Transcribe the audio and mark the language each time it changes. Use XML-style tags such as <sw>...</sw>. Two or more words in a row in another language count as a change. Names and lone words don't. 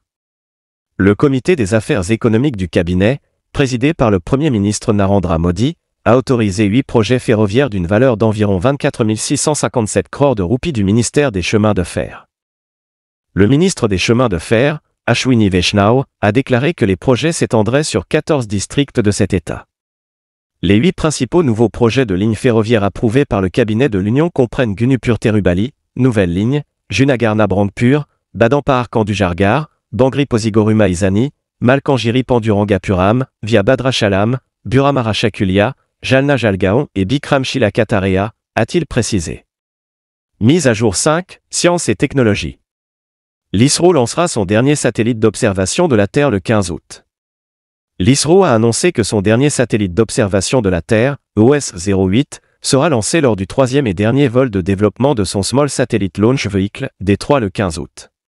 <fr>Le comité des affaires économiques du cabinet, présidé par le Premier ministre Narendra Modi, a autorisé 8 projets ferroviaires d'une valeur d'environ 24 657 crores de roupies du ministère des Chemins de Fer. Le ministre des Chemins de Fer, Ashwini Vaishnaw, a déclaré que les projets s'étendraient sur 14 districts de cet État. Les 8 principaux nouveaux projets de lignes ferroviaires approuvés par le cabinet de l'Union comprennent Gunupur-Terubali, nouvelle ligne, Junagadh-Nabrangpur, Badampahar-Kandujargar, Bangri-Pozhigoruma-Izani, Malkangiri-Panduranga-Puram, via Bhadrachalam, Buramara-Chakulia, Jalna-Jalgaon et Bikram-Shilaka-Tarea, a-t-il précisé. Mise à jour 5, sciences et technologies. L'ISRO lancera son dernier satellite d'observation de la Terre le 15 août. L'ISRO a annoncé que son dernier satellite d'observation de la Terre, OS-08, sera lancé lors du 3e et dernier vol de développement de son Small Satellite Launch Vehicle, D3 le 15 août.</fr>